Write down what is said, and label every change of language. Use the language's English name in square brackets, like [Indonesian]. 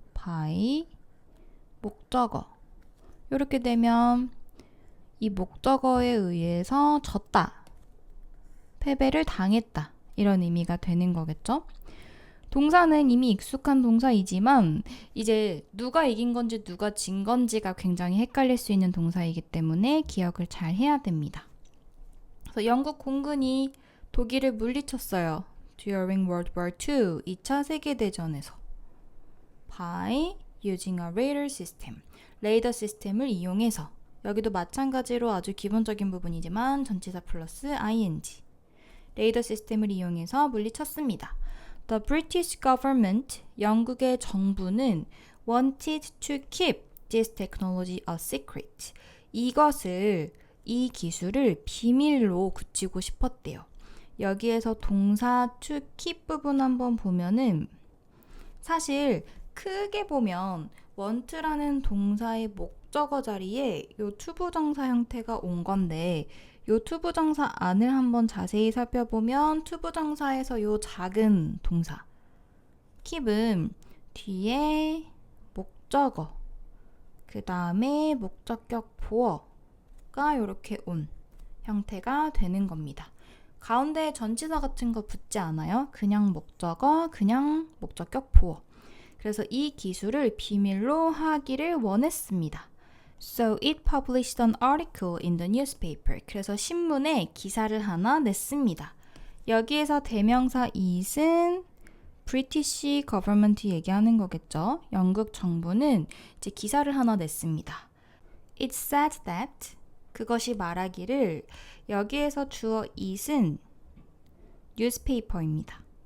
[Korean] by 목적어. 이렇게 되면 이 목적어에 의해서 졌다, 패배를 당했다 이런 의미가 되는 거겠죠. 동사는 이미 익숙한 동사이지만 이제 누가 이긴 건지 누가 진 건지가 굉장히 헷갈릴 수 있는 동사이기 때문에 기억을 잘 해야 됩니다. 그래서 영국 공군이 독일을 물리쳤어요. [English] During World War II, [Korean] 2차 세계대전에서. [English] By using a radar system. [Korean] 레이더 시스템을 이용해서. 여기도 마찬가지로 아주 기본적인 부분이지만 전치사 플러스 ing. 레이더 시스템을 이용해서 물리쳤습니다. [English] The British government, [Korean] 영국의 정부는 [English] wanted to keep this technology a secret. [Korean] 이 기술을 비밀로 굳히고 싶었대요. 여기에서 동사 to keep 부분 한번 보면은 사실 크게 보면 want라는 동사의 목적어 자리에 요 투부정사 형태가 온 건데, 요 투부정사 안을 한번 자세히 살펴보면 투부정사에서 요 작은 동사 keep은 뒤에 목적어, 그 다음에 목적격 보어가 이렇게 온 형태가 되는 겁니다. 가운데 전치사 같은 거 붙지 않아요. 그냥 목적어, 그냥 목적격 보어. 그래서 이 기술을 비밀로 하기를 원했습니다. [English] So it published an article in the newspaper. [Korean] 그래서 신문에 기사를 하나 냈습니다. 여기에서 대명사 it은 British government 얘기하는 거겠죠. 영국 정부는 이제 기사를 하나 냈습니다. [English] It said that, [Korean] 그것이 말하기를, 여기에서 주어 it은 newspaper입니다.